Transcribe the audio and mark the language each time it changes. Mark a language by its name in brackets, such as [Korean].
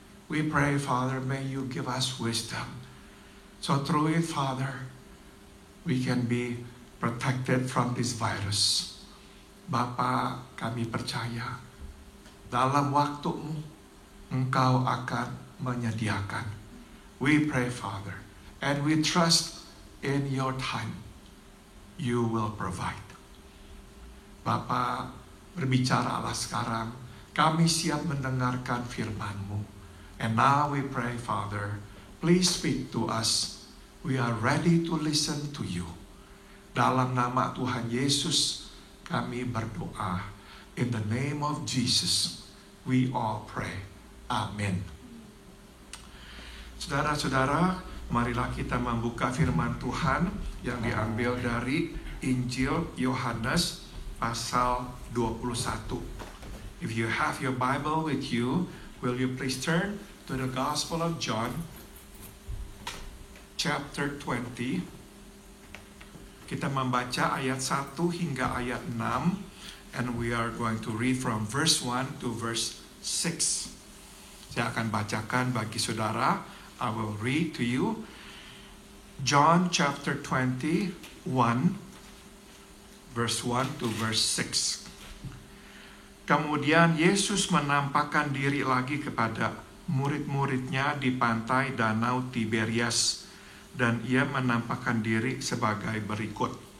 [English] We pray, Father, may you give us wisdom. So through it, Father, we can be protected from this virus. [Indonesian] Bapa, kami percaya dalam waktu-Mu Engkau akan menyediakan. [English] We pray, Father, and we trust in your time. You will provide. [Indonesian] Bapa, berbicaralah sekarang. Kami siap mendengarkan firman-Mu. [English] And now we pray, Father, please speak to us. We are ready to listen to you. [Indonesian] Dalam nama Tuhan Yesus, kami berdoa. [English] In the name of Jesus, we all pray. [Indonesian] Amin. Saudara-saudara, marilah kita membuka firman Tuhan yang diambil dari Injil Yohanes pasal 21. [English] If you have your Bible with you, will you please turn to the Gospel of John, chapter 20. [Indonesian] Kita membaca ayat 1 hingga ayat 6, [English] and we are going to read from verse 1 to verse 6. [Indonesian] Saya akan bacakan bagi saudara. [English] I will read to you. John chapter 21, verse 1 to verse 6. [Indonesian] Kemudian Yesus menampakkan diri lagi kepada murid-muridnya di pantai Danau Tiberias, dan ia menampakkan diri sebagai berikut.